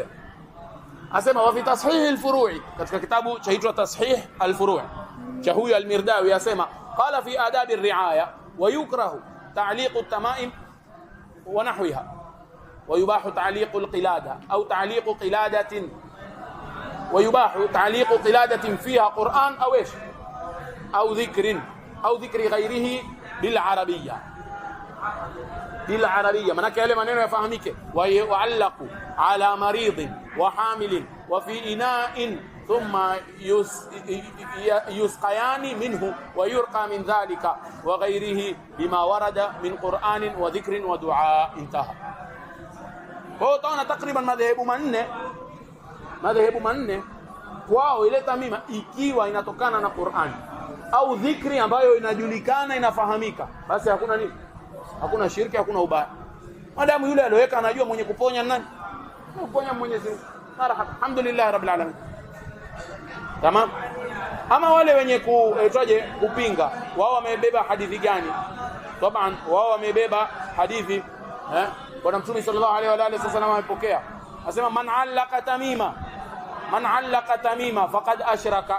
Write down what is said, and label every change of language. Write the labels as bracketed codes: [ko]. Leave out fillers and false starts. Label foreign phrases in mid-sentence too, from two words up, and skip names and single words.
[ar] Asema وفي تصحيح الفروع, [sw] katika kitabu chaitwa Tashih al-Furu' cha huyu al-Mirdawi, asema [ar] قال في آداب الرعاية ويكره تعليق التمائم ونحوها ويباح تعليق القلادة أو تعليق قلادة ويباح تعليق قلادة فيها قرآن أو عيش أو ذكر أو ذكر غيره بالعربية. بالعربية [sw] manake yale maneno yafahamike. [ar] ويعلق على مريض وحامل وفي إناء ثم يسقيان منه ويرقى من ذلك وغيره بما ورد من قرآن وذكر ودعاء. انتهى. [sw] Kwa utaona takriban madhehebu manne kwao ile tamima ikiwa inatokana na Qur'an au dhikri ambayo inajulikana inafahamika, basi hakuna nini? Hakuna shirki, hakuna ubaya. Madamu yule aliyoweka anajua mwenye kuponya nani? Kuponya Mwenyezi Mungu. Marhaba. [ar] الحمد لله رب العالمين. [sw] Tamam. Ama wale wenye kupinga, wao wamebeba hadithi gani? Taban wao wamebeba hadithi Bwana Mtume [ar] صلى الله عليه وآله وسلم [sw] amepokea. [ar] Anasema من علق تميمة فقد أشرك.